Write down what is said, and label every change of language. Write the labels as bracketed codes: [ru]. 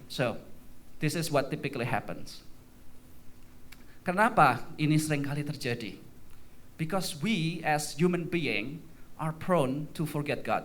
[en] So, this is what typically happens. [id] Kenapa ini seringkali terjadi? [en] Because we as human being are prone to forget God.